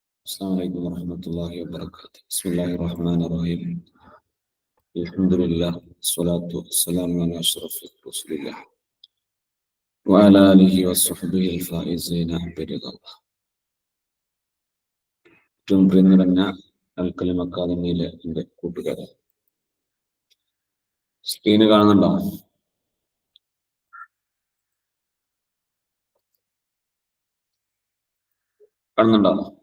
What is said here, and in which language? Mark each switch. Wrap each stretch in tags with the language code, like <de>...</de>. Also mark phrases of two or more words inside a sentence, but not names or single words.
<ar>السلام عليكم ورحمة الله وبركاته. بسم الله الرحمن الرحيم. الحمد لله والصلاة والسلام على أشرف رسول الله وعلى آله وصحبه الفائزين برضا الله.</ar> <ml>ഏറ്റവും പ്രിയം നിറഞ്ഞ അൽക്കലിം അക്കാദമിയിലെ എൻ്റെ കൂട്ടുകാരെ, സ്ക്രീന് കാണുന്നുണ്ടോ? കാണുന്നുണ്ടോ?</ml>